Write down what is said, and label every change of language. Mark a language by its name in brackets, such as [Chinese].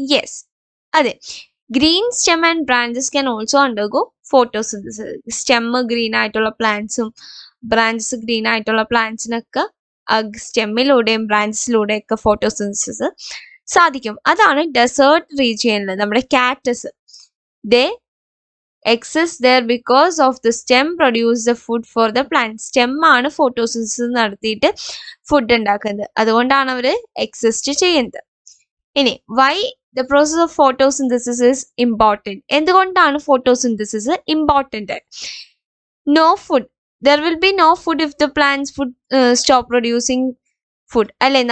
[English] Yes, അതെ. Green stem and branches can also undergo photosynthesis. [Malayalam] Stem green ആയിട്ടുള്ള പ്ലാന്റ്സും branches green ആയിട്ടുള്ള പ്ലാന്റ്സിനൊക്കെ സ്റ്റെമ്മിലൂടെയും ബ്രാഞ്ചസിലൂടെയൊക്കെ photosynthesis സാധിക്കും. അതാണ് ഡെസേർട്ട് റീജിയനിൽ നമ്മുടെ കാറ്റസ്. [English] They exist there because of the stem produce the food for the plant. [Malayalam] Stem ആണ് photosynthesis നടത്തിയിട്ട് food ഉണ്ടാക്കുന്നത്, അതുകൊണ്ടാണ് അവർ എക്സിസ്റ്റ് ചെയ്യുന്നത്. [English] ഇനി why the process of photosynthesis is important? [Malayalam] എന്തുകൊണ്ടാണ് photosynthesis important? [English] No food, there will be no food if the plants stop producing food അല്ലെ?